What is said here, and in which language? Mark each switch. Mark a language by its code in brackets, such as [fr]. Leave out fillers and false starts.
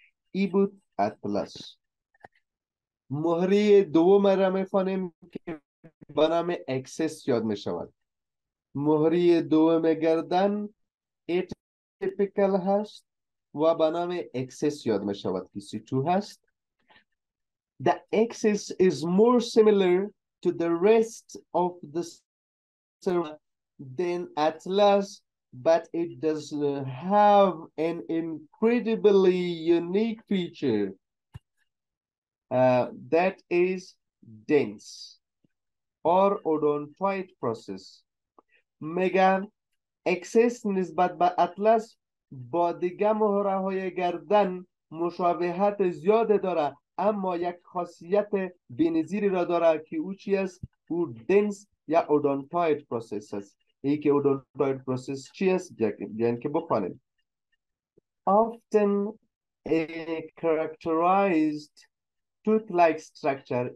[fa] ای بود اطلس. مهره دوم را میخوانیم که به نام اکسس یاد می شود. مهره دوم گردن ایتیپیکل هست و به نام اکسس یاد می شود که C2 هست. [en] The axis is more similar to the rest of the cervical than atlas, but it does have an incredibly unique feature that is dense or odontoid process. [fa] میگن اکسس نسبت به اطلس با دیگه مهره های گردن مشابهت زیاد داره، اما یک خاصیت بینظیری را داره که او چی است؟ او دنس یا اودونتوید پروسس است. ای که اودونتوید پروسس چی است؟ بیان که بخوانیم. [en] Often a characterized tooth-like structure.